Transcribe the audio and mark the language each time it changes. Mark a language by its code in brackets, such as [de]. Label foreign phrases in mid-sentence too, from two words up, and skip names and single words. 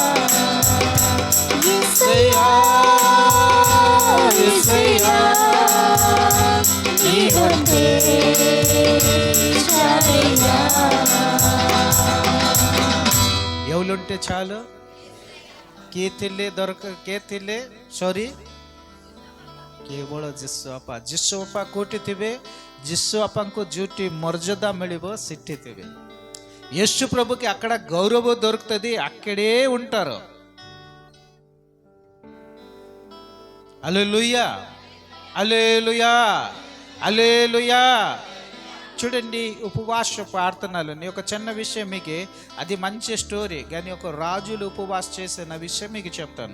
[te] యేసయ్యా, యేసయ్యా నీవుంటే చాలయ్యా. ఎవలుంటే చాలు? [or] ಕೇತಿಲೆ ಸಾರಿ ಕೇವଳ ଯିଶୁ ଅପା କୋଉଠି ଥିବେ? ଯିଶୁ ଅପାଙ୍କୁ ଯୋଉଠି ମର୍ଯ୍ୟାଦା ମିଳିବ ସେଠି ଥିବେ. [te] యేసు ప్రభుకి అక్కడ గౌరవం దొరుకుతుంది, అక్కడే ఉంటారు. హల్లెలూయా, హల్లెలూయా, హల్లెలూయా. చూడండి, ఉపవాస ప్రార్థనలు ఒక చిన్న విషయం మీకు, అది మంచి స్టోరీ, కానీ ఒక రాజులు ఉపవాస చేసిన విషయం మీకు చెప్తాను.